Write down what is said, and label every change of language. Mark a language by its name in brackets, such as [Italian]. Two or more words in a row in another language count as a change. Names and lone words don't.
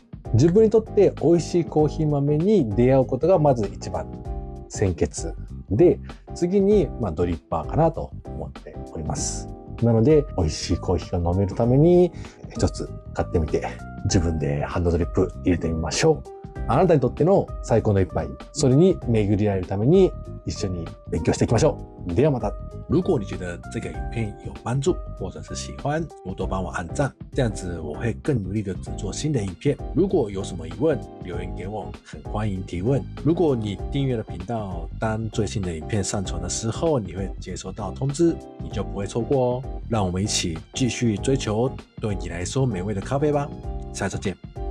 [Japanese] 自分にとって美味しいコーヒー豆に出会うことがまず一番先決で、次に、ドリッパーかなと思っております。なので、美味しいコーヒーが飲めるために、一つ買ってみて、自分でハンドドリップ入れてみましょう。あなたにとっての最高の一杯、それに巡り合えるために一緒に勉強していきましょう。ではまた。 [Chinese] 如果你觉得这个影片有帮助，或者是喜欢，多多帮我按赞，这样子我会更努力的制作新的影片。如果有什么疑问，留言给我，很欢迎提问。如果你订阅了频道，当最新的影片上传的时候，你会接收到通知，你就不会错过哦。让我们一起继续追求对你来说美味的咖啡吧。下次见。